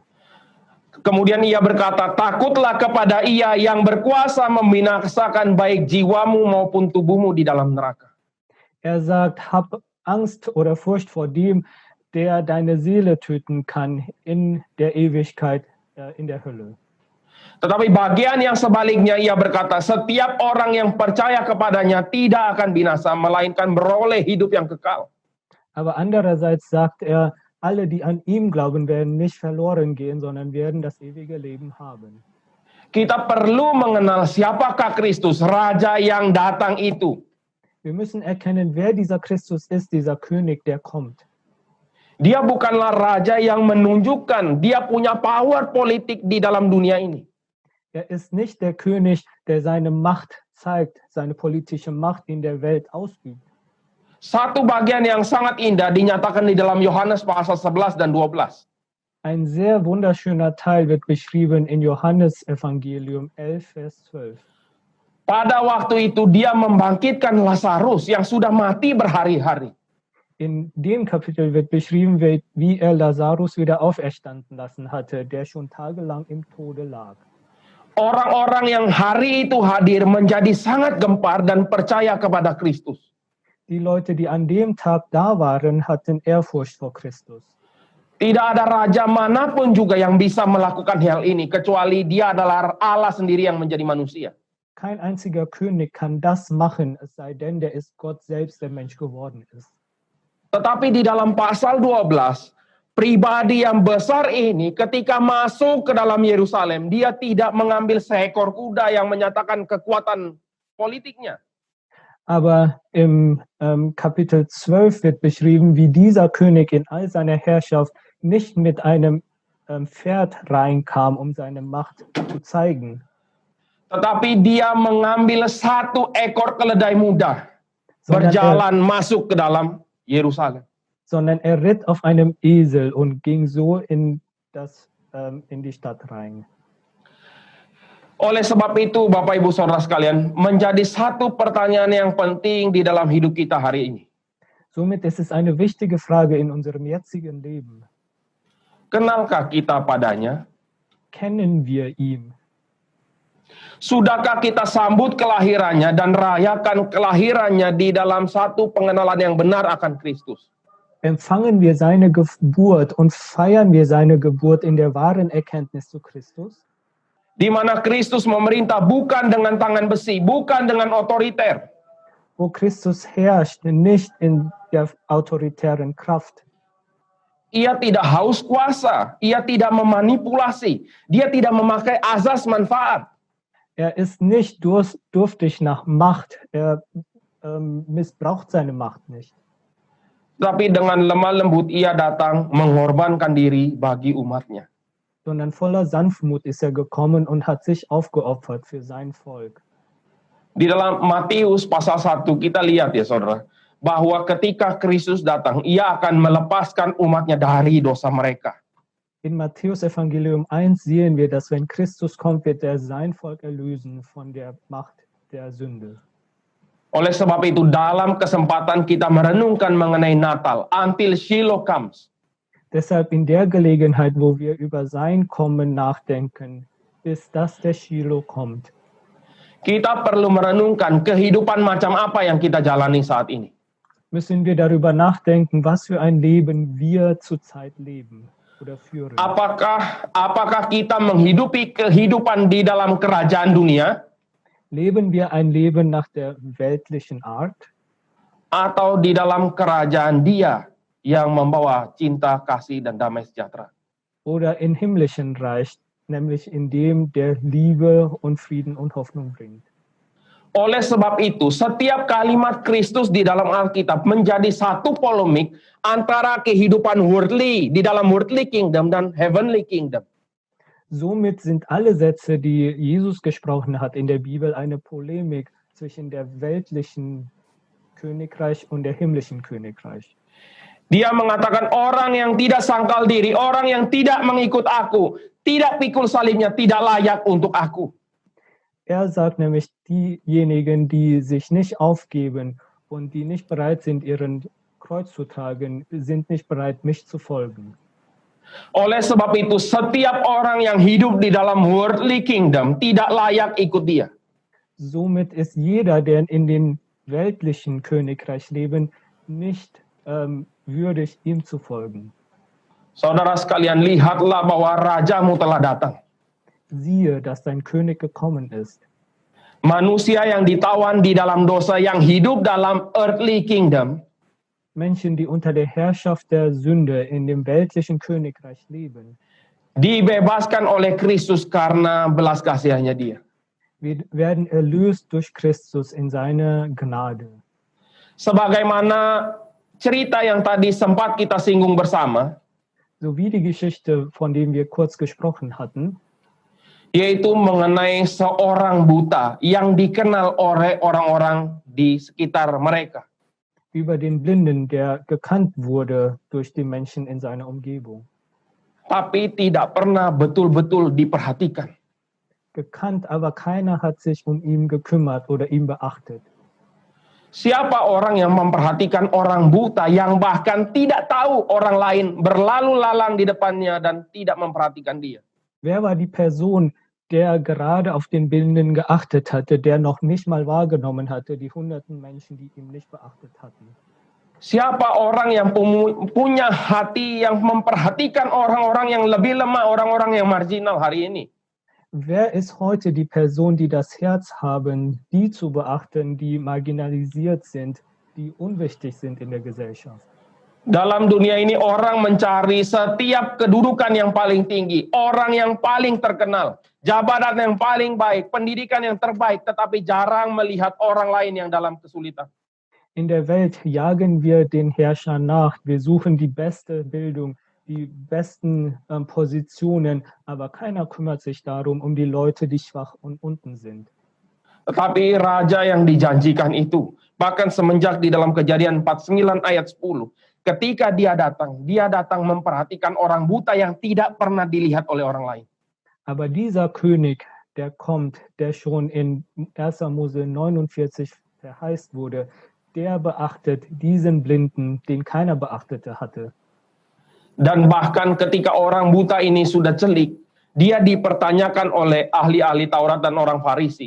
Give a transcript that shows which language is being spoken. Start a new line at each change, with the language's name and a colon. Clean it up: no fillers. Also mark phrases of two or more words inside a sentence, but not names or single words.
Indonesian: Kemudian ia berkata, takutlah kepada ia yang berkuasa membinasakan baik jiwamu maupun tubuhmu di dalam neraka.
German: Sagt, hab Angst oder Furcht vor dem, der deine Seele töten kann in der Ewigkeit, in der Hölle.
Indonesian: Tetapi bagian yang sebaliknya ia berkata, setiap orang yang percaya kepadanya tidak akan binasa, melainkan beroleh hidup yang kekal.
German: Aber andererseits sagt alle, die an ihm glauben, werden nicht verloren gehen, sondern werden das ewige Leben haben.
Indonesian: Kita perlu mengenal siapakah Kristus, Raja yang datang itu.
German: Wir müssen erkennen, wer dieser Christus ist, dieser König, der kommt.
Indonesian: Dia bukanlah raja yang menunjukkan dia punya power politik di dalam dunia ini.
German: Er ist nicht der König, der seine Macht zeigt, seine politische Macht in der Welt ausübt.
Indonesian: Satu bagian yang sangat indah dinyatakan di dalam Yohanes pasal 11 dan 12.
German: Ein sehr wunderschöner Teil wird beschrieben in Johannes Evangelium 11, Vers 12.
Indonesian: Pada waktu itu dia membangkitkan Lazarus yang sudah mati berhari-hari.
German: In dem Kapitel wird beschrieben, wie er Lazarus wieder auferstanden lassen hatte, der schon tagelang im Tode lag.
Indonesian: Orang-orang yang hari itu hadir menjadi sangat gempar dan percaya kepada Kristus.
German: Die Leute, die an dem Tag da waren, hatten Ehrfurcht vor Christus.
Indonesian: Tidak ada raja manapun juga yang bisa melakukan hal ini, kecuali dia adalah Allah sendiri yang menjadi manusia.
German: Kein einziger König kann das machen, es sei denn, der ist Gott selbst, der Mensch geworden ist.
Indonesian: Tetapi di dalam pasal 12, pribadi yang besar ini ketika masuk ke dalam Yerusalem, dia tidak mengambil seekor kuda yang menyatakan kekuatan politiknya.
German: Aber im Kapitel 12 wird beschrieben, wie dieser König in all seiner Herrschaft nicht mit einem Pferd reinkam, um seine Macht zu zeigen.
Indonesian: Tetapi dia mengambil satu ekor keledai muda, berjalan masuk ke dalam Yerusalem.
German: Sondern er ritt auf einem Esel und ging so in die Stadt rein.
Indonesian: Oleh sebab itu, Bapak Ibu Saudara sekalian, menjadi satu pertanyaan yang penting di dalam hidup kita hari ini.
German: Somit ist es eine wichtige Frage in unserem jetzigen Leben.
Indonesian: Kenalkah kita padanya?
German: Kennen wir ihn?
Indonesian: Sudahkah kita sambut kelahirannya dan rayakan kelahirannya di dalam satu pengenalan yang benar akan Kristus?
German: Empfangen wir seine Geburt und feiern wir seine Geburt in der wahren Erkenntnis zu Christus?
Indonesian: Di mana Kristus memerintah bukan dengan tangan besi, bukan dengan otoriter.
German: Wo Christus herrscht, nicht in der autoritären Kraft.
Indonesian: Ia tidak haus kuasa, ia tidak memanipulasi, dia tidak memakai azas manfaat.
German: Er ist nicht dürftig nach Macht, er missbraucht seine Macht nicht.
Indonesian: Tapi dengan lemah lembut ia datang mengorbankan diri bagi umatnya.
German: Sondern voller Sanftmut ist er gekommen und hat sich aufgeopfert für sein Volk.
Indonesian: Di dalam Matius pasal 1 kita lihat ya saudara, bahwa ketika Kristus datang, ia akan melepaskan umatnya dari dosa mereka.
German: In Matthäus Evangelium 1 sehen wir, dass wenn Christus kommt, wird er sein Volk erlösen von der Macht der Sünde.
Indonesian: Oleh sebab itu, dalam kesempatan kita merenungkan mengenai Natal,
English: until Shiloh comes.
German: Deshalb in der Gelegenheit, wo wir über sein Kommen nachdenken, bis dass der Shiloh kommt.
Indonesian: Kita perlu merenungkan kehidupan macam apa yang kita jalani saat ini.
German: Müssen wir darüber nachdenken, was für ein Leben wir zurzeit leben oder führen.
Indonesian: Apakah kita menghidupi kehidupan di dalam kerajaan dunia?
German: Leben wir ein Leben nach der weltlichen Art?
Indonesian: Atau di dalam kerajaan Dia yang membawa cinta, kasih, dan damai sejahtera?
German: Oder im himmlischen Reich, nämlich in dem der Liebe und Frieden und Hoffnung bringt.
Indonesian: Oleh sebab itu, setiap kalimat Kristus di dalam Alkitab menjadi satu polemik antara kehidupan worldly, di dalam
English: worldly kingdom
Indonesian: dan
English: heavenly kingdom.
German: Somit sind alle Sätze, die Jesus gesprochen hat in der Bibel, eine Polemik zwischen der weltlichen Königreich und der himmlischen Königreich.
Indonesian: Dia mengatakan orang yang tidak sangkal diri, orang yang tidak mengikut aku, tidak pikul salibnya, tidak layak untuk aku.
German: Er sagt nämlich, diejenigen, die sich nicht aufgeben und die nicht bereit sind, ihren Kreuz zu tragen, sind nicht bereit, mich zu folgen.
Indonesian: Oleh sebab itu, setiap orang yang hidup di dalam
English: worldly kingdom
Indonesian: tidak layak ikut Dia.
German: Somit ist jeder, der in den weltlichen Königreich lebt, nicht würdig, ihm zu folgen.
Indonesian: Saudara sekalian, lihatlah bahwa rajamu telah datang.
German: Siehe, dass dein König gekommen ist.
Indonesian: Manusia yang ditawan di dalam dosa, yang hidup dalam
English: earthly kingdom,
German: Menschen, die unter der Herrschaft der Sünde in dem weltlichen Königreich leben,
Indonesian: dibebaskan oleh Kristus karena belas kasihannya Dia.
German: wir werden erlöst durch Christus in seiner Gnade.
Indonesian: Sebagaimana cerita yang tadi sempat kita singgung bersama,
German: So wie die Geschichte, von der wir kurz gesprochen hatten,
Indonesian: yaitu mengenai seorang buta yang dikenal oleh orang-orang di sekitar mereka.
German: über den Blinden, der gekannt wurde durch die Menschen in seiner Umgebung.
Indonesian: Tapi tidak pernah betul-betul diperhatikan.
German: Gekannt, aber keiner hat sich um ihn gekümmert oder ihn beachtet.
Indonesian: Siapa orang yang memperhatikan orang buta yang bahkan tidak tahu orang lain berlalu lalang di depannya dan tidak memperhatikan dia?
German: Wer war die Person, der gerade auf den Blinden geachtet hatte, der noch nicht mal wahrgenommen hatte, die hunderten Menschen, die ihn nicht beachtet hatten?
Indonesian: Siapa orang yang punya hati yang memperhatikan orang-orang yang lebih lemah, orang-orang yang marginal hari ini?
German: Wer ist heute die Person, die das Herz haben, die zu beachten, die marginalisiert sind, die unwichtig sind in der Gesellschaft?
Indonesian: Dalam dunia ini orang mencari setiap kedudukan yang paling tinggi, orang yang paling terkenal, jabatan yang paling baik, pendidikan yang terbaik, tetapi jarang melihat orang lain yang dalam kesulitan.
German: In der Welt jagen wir den Herrschern nach. Wir suchen die beste Bildung, die besten Positionen, aber keiner kümmert sich darum, um die Leute, die schwach und unten sind.
Indonesian: Tetapi raja yang dijanjikan itu, bahkan semenjak di dalam Kejadian 49 ayat 10, ketika dia datang memperhatikan orang buta yang tidak pernah dilihat oleh orang lain.
German: Aber dieser König, der kommt, der schon in 1. Mose 49 verheißt wurde, der beachtet diesen Blinden, den keiner beachtete hatte.
Indonesian: Dan bahkan ketika orang buta ini sudah celik, dia dipertanyakan oleh ahli-ahli Taurat dan orang Farisi.